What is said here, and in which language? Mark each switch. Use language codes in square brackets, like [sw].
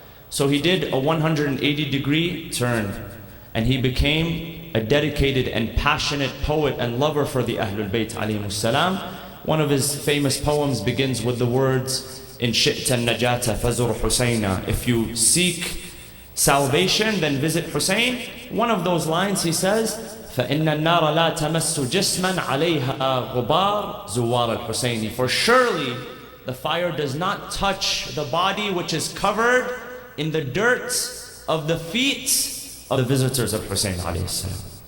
[en] So he did a 180-degree turn and he became a dedicated and passionate poet and lover for the Ahlul Bayt alayhimus salam. One of his famous poems begins with the words, [ar] "In shi'ta najata fazur Husayna." [en] If you seek salvation, then visit Hussein. One of those lines he says, [ar] فَإِنَّ النَّارَ لَا تَمَسُّ جِسْمًا عَلَيْهَا غُبَارٌ زُوَارَ الْحُسَيْنِ. [en] For surely the fire does not touch the body which is covered in the dirt of the feet of the visitors of Hussein alayhi salam.